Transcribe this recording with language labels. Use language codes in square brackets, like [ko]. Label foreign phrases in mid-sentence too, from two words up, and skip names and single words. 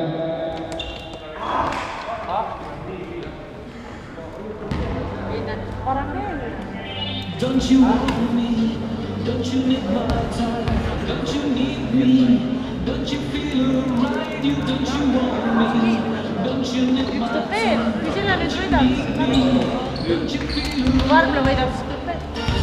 [en] Don't you want me? Don't you need my time? Don't you need me? Don't you feel right? You don't you want me? Don't you need my time? [et] Kui sina nüüd võidad, kui Varmla võidab, siis tuleb veel.